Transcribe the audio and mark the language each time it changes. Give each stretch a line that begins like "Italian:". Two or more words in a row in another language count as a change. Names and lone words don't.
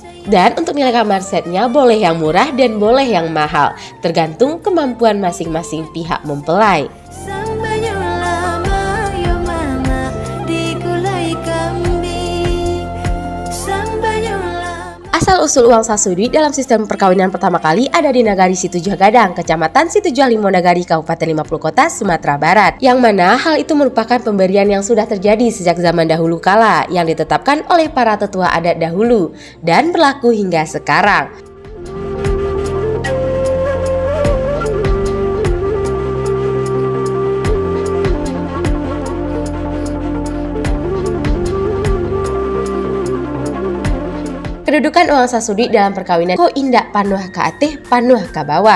Indonesian: Dan untuk nilai kamar setnya boleh yang murah dan boleh yang mahal, tergantung kemampuan masing-masing pihak mempelai. Asal-usul uang sasudui dalam sistem perkawinan pertama kali ada di Nagari Situjuh Gadang, Kecamatan Situjuh Limo Nagari, Kabupaten 50 Kota, Sumatera Barat. Yang mana hal itu merupakan pemberian yang sudah terjadi sejak zaman dahulu kala, yang ditetapkan oleh para tetua adat dahulu dan berlaku hingga sekarang. Kedudukan uang sasudui dalam perkawinan
Minangkabau: ko indak panuh ke atas, panuh ke bawah.